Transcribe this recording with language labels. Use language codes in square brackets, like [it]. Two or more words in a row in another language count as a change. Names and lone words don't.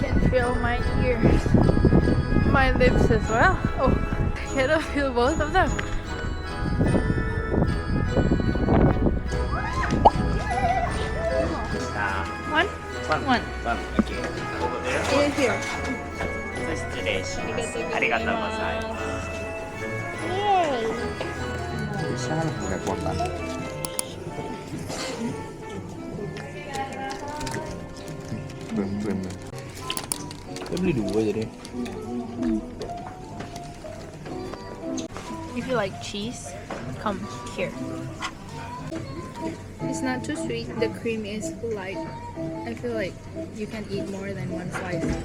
[en] feel my ears, my lips as well. Oh, I cannot feel both of them. One? One. Okay. Over there. Here. [ja] 失礼します。ありがとうございます。 [id] Bisa kan pakai kuota. Keren. Kita beli dua jadi. [en] If you like cheese, come here. It's not too sweet. The cream is light. I feel like you can eat more than one slice.